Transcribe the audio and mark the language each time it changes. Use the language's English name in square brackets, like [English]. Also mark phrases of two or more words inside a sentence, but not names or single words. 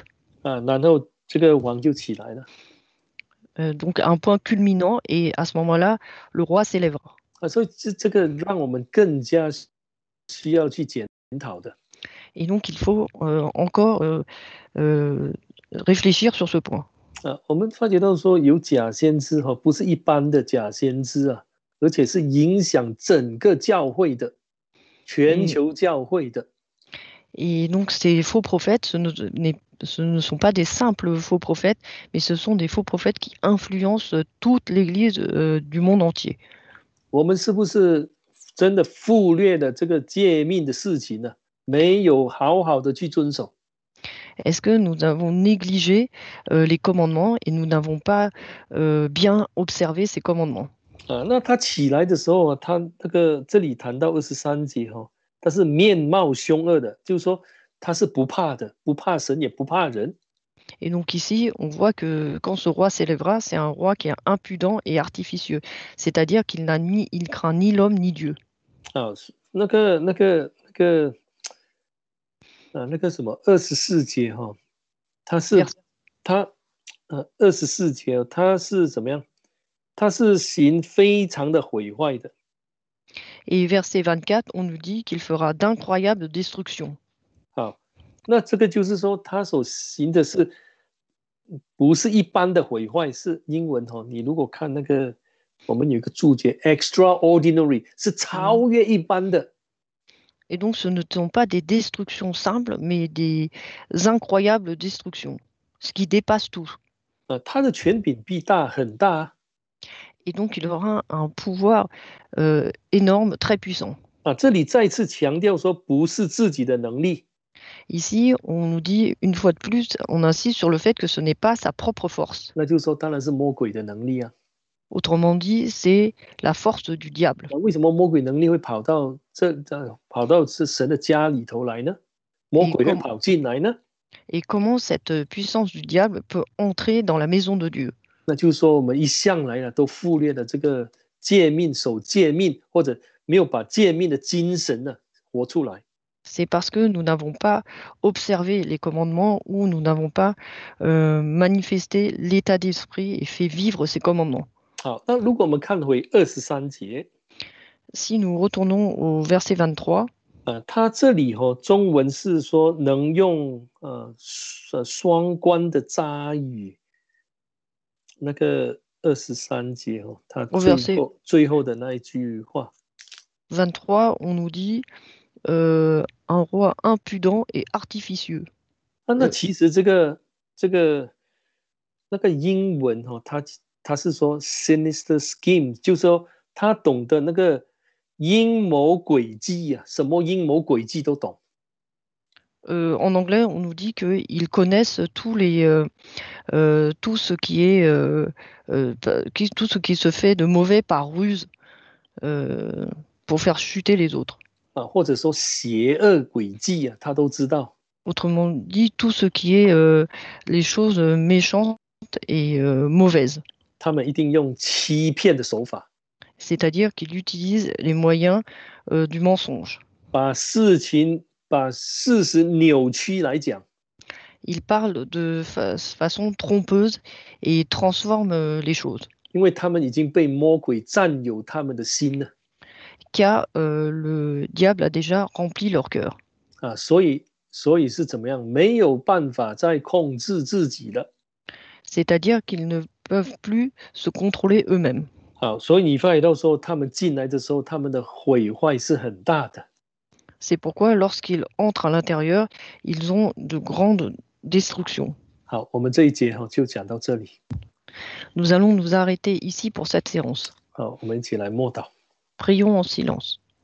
[Chinese] 然后这个王就起来了。 [French] Donc, un point culminant, et à ce moment-là, le roi s'élèvera. [Chinese] 所以这个让我们更加需要去检讨的。 [French] Et donc, il faut encore réfléchir sur ce point. [Chinese] 我们发觉到说有假先知不是一般的假先知啊，而且是影响整个教会的，全球教会的。 [French] Et donc, ces faux prophètes, ce ne sont pas des simples faux prophètes, mais ce sont des faux prophètes qui influencent toute l'Église du monde entier. [Chinese] 我们是不是真的忽略了这个诫命的事情呢？没有好好的去遵守。 [French] Est-ce que nous avons négligé les commandements et nous n'avons pas bien observé ces commandements? [Chinese] 那他起来的时候他那个这里谈到23节他是面貌凶恶的，就是说他是不怕的，不怕神也不怕人。 [French] Et donc ici, on voit que quand ce roi s'élèvera, c'est un roi qui est impudent et artificieux, c'est-à-dire qu'il craint ni l'homme ni Dieu. [Chinese] 那个什么24节他是24节他是怎么样？他是行非常的毁坏的。 [French] Et verset 24, on nous dit qu'il fera d'incroyables destructions. [Chinese] 好，那这个就是说他所行的是不是一般的毁坏？是英文你如果看那个我们有一个注解 extraordinary 是超越一般的。 [French] Et donc, ce ne sont pas des destructions simples, mais des incroyables destructions, ce qui dépasse tout. [Chinese] 他的权柄必大很大。 [French] Et donc, il aura un pouvoir énorme, très puissant. [Chinese] 这里再次强调说，不是自己的能力。 [French] Ici, on nous dit une fois de plus, on insiste sur le fait que ce n'est pas sa propre force. [Chinese] 那就是说，当然是魔鬼的能力啊。 [French] Autrement dit, c'est la force du diable. [Chinese] 为什么魔鬼能力会跑到是神的家里头来呢？魔鬼会跑进来呢？ [French] Et comment cette puissance du diable peut entrer dans la maison de Dieu? [Chinese] 那就是说，我们一向来都忽略了这个诫命、守诫命，或者没有把诫命的精神活出来。 [French] C'est parce que nous n'avons pas observé les commandements ou nous n'avons pas manifesté l'état d'esprit et fait vivre ces commandements. [Chinese] 好，那如果我们看回23节， [French] Si nous retournons au verset 23, [Chinese] 他这里中文是说能用双关的扎语，那个23节他 [French] Au verset [Chinese] 最后的那一句话 [French] 23, on nous dit un roi impudent et artificieux. [Chinese] 那其实这个那个英文他是说 [English] sinister scheme， [Chinese] 就是说他懂得那个阴谋诡计啊，什么阴谋诡计都懂。 [French] En anglais, on nous dit qu'ils connaissent tout ce qui est tout ce qui se fait de mauvais par ruse pour faire chuter les autres. [Chinese] 或者说邪恶诡计啊，他都知道。 [French] Autrement dit, tout ce qui est les choses méchantes et mauvaises. [Chinese] 他们一定用欺骗的手法， [French] C'est-à-dire qu'il utilise les moyens du mensonge. [Chinese] 把事实扭曲来讲。 [French] Il parle de façon trompeuse et transforme les choses. [Chinese] 因为他们已经被魔鬼占有他们的心了。 [French] Car le diable a déjà rempli leur cœur. [Chinese] 所以是怎么样？没有办法再控制自己了。 [French] C'est-à-dire qu'ils ne peuvent plus se contrôler eux-mêmes. [Chinese] 所以你发觉到说，他们进来的时候，他们的毁坏是很大的。 [French] C'est pourquoi lorsqu'ils entrent à l'intérieur, ils ont de grandes destructions. [Chinese] 好，我们这一节就讲到这里。 [French] Nous allons nous arrêter ici pour cette séance. [Chinese] 好，我们一起来默祷。 [French] Prions en silence.